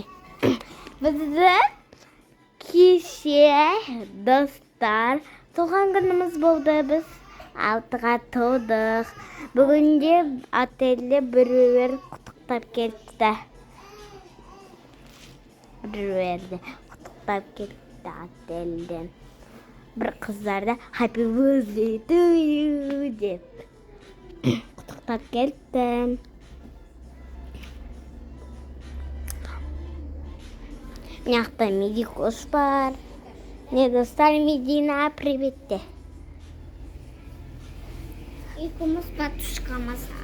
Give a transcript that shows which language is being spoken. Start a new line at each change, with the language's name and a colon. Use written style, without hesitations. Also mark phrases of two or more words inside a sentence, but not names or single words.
Kazakh: Бізді кеше достар туған күніміз болды. Біз 6-ға толдық. Бүгінде отельде біреулер құттықтап келді. Біреулерді құттықтап келді отельден. Бір қыздарда
English: happy birthday to you
Kazakh: деп құттықтап келді. Мынақта медикос бар. Не достар, Медина, привет де. Екеуміз батушқамыз.